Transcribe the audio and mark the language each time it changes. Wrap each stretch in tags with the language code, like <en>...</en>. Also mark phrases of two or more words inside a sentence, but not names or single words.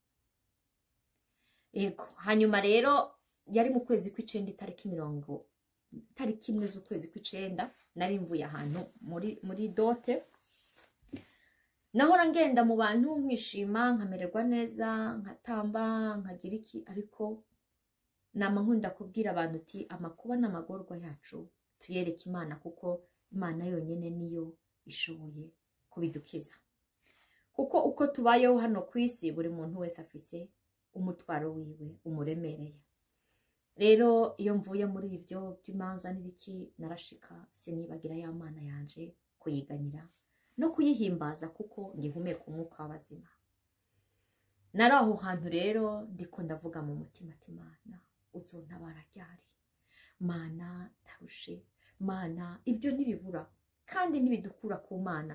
<rn>Ego hanyuma rero yari mu kwezi kw'icenda itariki imwe z'ukwezi kw'icenda nari mvuye ahantu muri dote, nahora ngenda mu bantu nkishima nkamererwa neza nkatamba nkagira iki, ariko nama nkunda kubwira abantu uti amakuba n'amagorwa yacu tuyereke Imana, kuko Imana yonyene niyo ishoboye kubidukiza. Kuko uko tubayeho hano ku isi buri muntu wese afise umutwaro wiwe umuremereye. Rero iyo mvuye muri ibyo by'imanza n'ibiki narashika sinibagira ya Mana yanje kuyiganyira no kuyihimbaza, kuko ngihumeka umwuka w'abazima. Nari aho hantu rero ndiko ndavuga mu mutima ati Mana uzontabara ryari, Mana tarushe, Mana ibyo ntibibura kandi ntibidukura ku Mana.</rn>